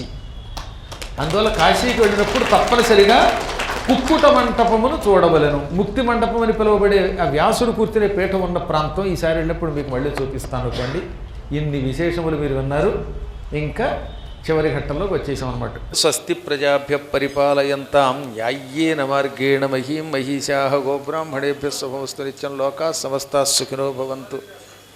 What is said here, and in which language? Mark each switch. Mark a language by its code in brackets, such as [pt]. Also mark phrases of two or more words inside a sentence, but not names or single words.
[te] అందువల్ల కాశీకి వెళ్ళినప్పుడు తప్పనిసరిగా కుక్కుట మంటపమును చూడవలెను. ముక్తి మండపం అని పిలువబడే ఆ వ్యాసుడు కూర్చునే పీఠం ఉన్న ప్రాంతం ఈసారి వెళ్ళినప్పుడు మీకు మళ్ళీ చూపిస్తాను అనుకోండి. ఇన్ని విశేషములు మీరు విన్నారు. ఇంకా చివరి ఘట్టంలోకి వచ్చేసాం అన్నమాట. [sa] స్వస్తి ప్రజాభ్య పరిపాలయంతాం న్యాయ్యేన మార్గేణ మహీం మహిషాః గోబ్రాహ్మణేభ్యः శుభమస్తు నిత్యం లోకాః సమస్తాః సుఖినో భవంతు.